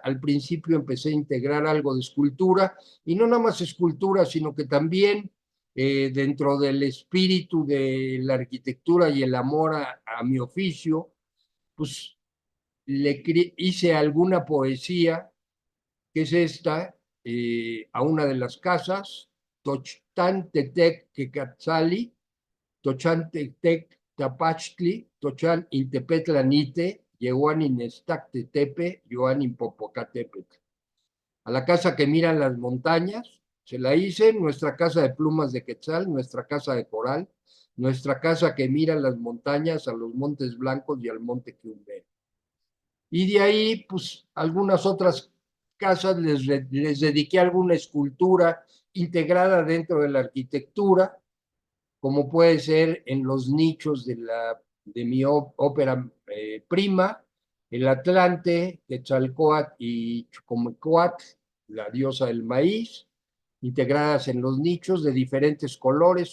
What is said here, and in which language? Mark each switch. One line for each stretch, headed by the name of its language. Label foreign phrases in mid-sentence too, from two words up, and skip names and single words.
Spanish: Al principio empecé a integrar algo de escultura, y no nada más escultura, sino que también dentro del espíritu de la arquitectura y el amor a mi oficio, pues hice alguna poesía que es esta, a una de las casas,
Nahuatl languages: Tochtantepec Quetzali, Tochantepec Tapachtli, Tochan Intepetlanite, Yehuan Inestactetepe, Yoan Impopocatepetl.
Spanish: A la casa que miran las montañas, se la hice, nuestra casa de plumas de Quetzal, nuestra casa de coral, nuestra casa que mira las montañas, a los montes blancos y al monte Quiumbe. Y de ahí, pues, algunas otras casas les dediqué alguna escultura integrada dentro de la arquitectura, como puede ser en los nichos de mi ópera prima, el Atlante, Quetzalcóatl y Chucomecoatl, la diosa del maíz, integradas en los nichos de diferentes colores.